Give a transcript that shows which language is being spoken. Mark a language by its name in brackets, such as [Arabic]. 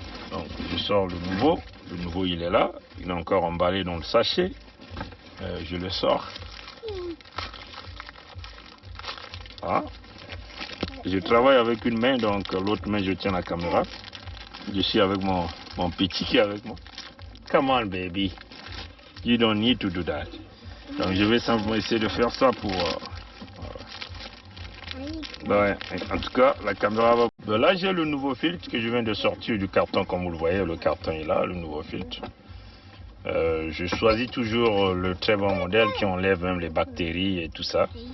[French] Donc je sors le nouveau il est là, il est encore emballé dans le sachet, je le sors. Hein? Je travaille avec une main, donc l'autre main je tiens la caméra. Je suis avec mon petit qui est avec moi. [English] Come on baby, you don't need to do that. [French] Donc je vais simplement essayer de faire ça pour... Ouais, en tout cas, la caméra va... Ben là, j'ai le nouveau filtre que je viens de sortir du carton, comme vous le voyez. Le carton est là, le nouveau filtre. Je choisis toujours le très bon modèle qui enlève même les bactéries et tout ça.